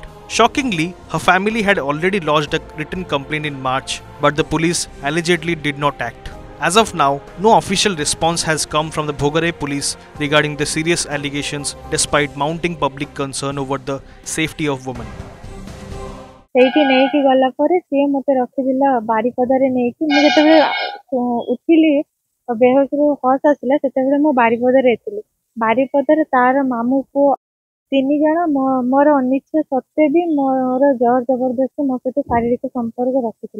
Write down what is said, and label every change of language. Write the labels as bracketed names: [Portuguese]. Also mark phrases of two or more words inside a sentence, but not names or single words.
[English] Shockingly, her family had already lodged a written complaint in March, but the police allegedly did not act. As of now, no official response has come from the Bhogare police regarding the serious allegations, despite mounting public concern over the safety of women. [Odia] ସେଇଠି ନେଇକି ଗଲା ପରେ ସିଏ ମୋତେ ରଖିଥିଲା ବାରିପଦାରେ ନେଇକି ମୁଁ ଯେତେବେଳେ ଉଠିଲି ବେହୋସରୁ ହସ୍ ଆସିଲା ସେତେବେଳେ ମୁଁ ବାରିପଦାରେ ଥିଲି। ବାରିପଦାରେ ତାର ମାମୁଁ ପୁଅ 3 ଜଣ ମୋର ଅନିଚ୍ଛା ସତ୍ତ୍ୱେ ବି ମୋର ଜୋର ଜବରଦସ୍ତି ମୋ ସହିତ ଶାରୀରିକ ସମ୍ପର୍କ ରଖିଥିଲେ।